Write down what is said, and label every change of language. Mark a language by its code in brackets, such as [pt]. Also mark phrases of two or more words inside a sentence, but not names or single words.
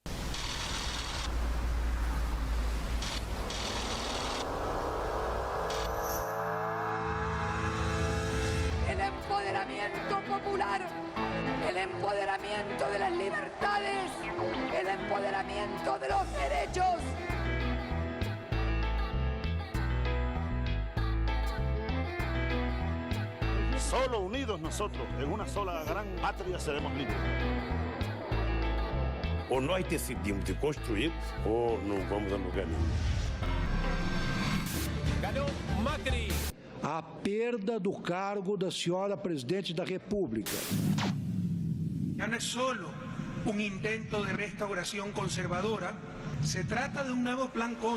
[es] Popular, el empoderamiento de las libertades, el empoderamiento de los derechos. Solo unidos nosotros, en una sola gran patria, seremos libres. [pt] Ou nós decidimos de construir, ou não vamos a lugar nenhum. Ganhou Macri. A perda do cargo da senhora presidente da República. [es] Ya no es solo un intento de restauración conservadora, se trata de un nuevo plan CON.